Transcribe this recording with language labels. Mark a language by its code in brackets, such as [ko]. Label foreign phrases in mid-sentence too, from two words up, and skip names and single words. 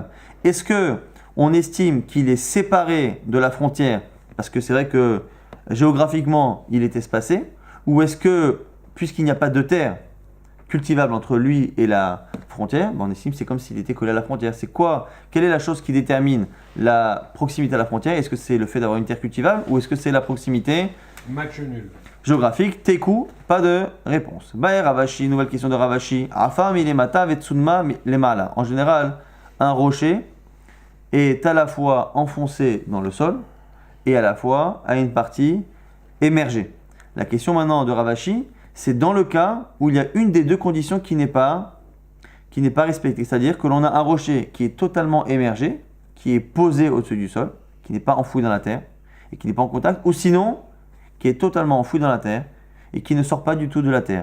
[fr] Est-ce que on estime qu'il est séparé de la frontière, parce que c'est vrai que géographiquement il est espacé, ou est-ce que, puisqu'il n'y a pas de terre, cultivable entre lui et la frontière, on estime que c'est comme s'il était collé à la frontière. C'est quoi? Quelle est la chose qui détermine la proximité à la frontière? Est-ce que c'est le fait d'avoir une terre cultivable ou est-ce que c'est la proximité Match nul. géographique? Teku, pas de réponse. [arc] בעי רב אשי, [fr] nouvelle question de Ravashi. [arc] אפר מלמטה וצונמא למעלה. [fr] En général, un rocher est à la fois enfoncé dans le sol et à la fois à une partie émergée. La question maintenant de Ravashi, c'est dans le cas où il y a une des deux conditions qui n'est pas respectée. C'est-à-dire que l'on a un rocher qui est totalement émergé, qui est posé au-dessus du sol, qui n'est pas enfoui dans la terre et qui n'est pas en contact, ou sinon qui est totalement enfoui dans la terre et qui ne sort pas du tout de la terre.